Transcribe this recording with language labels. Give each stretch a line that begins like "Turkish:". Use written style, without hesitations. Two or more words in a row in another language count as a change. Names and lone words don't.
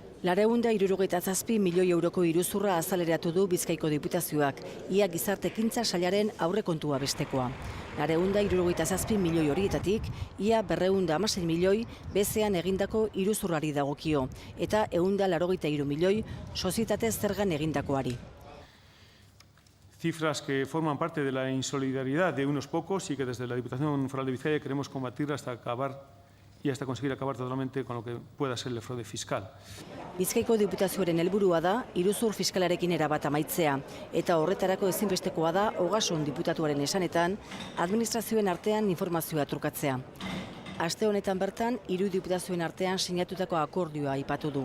Basque: 267 milioi euroko iruzurra azaleratu du Bizkaiko Diputazioak, ia gizarte ekintza sailaren aurrekontua bestekoa. 267 milioi horietatik, ia 216 milioi bezean egindako iruzurrari dagokio, eta 183 milioi sozietate zergan egindakoari.
Spanish: Cifras que forman parte de la insolidaridad de unos pocos y que desde la Diputación Foral de Bizkaia queremos combatir hasta conseguir acabar totalmente con lo que pueda ser el fraude fiscal.
Basque: Bizkaiko Diputazioaren helburua da iruzur fiskalarekin erabat amaitzea, eta horretarako ezinbestekoa da Ogasun diputatuaren esanetan administrazioen artean informazioa trukatzea. Aste honetan bertan, 3 diputazioen artean sinatutako akordioa aipatu du.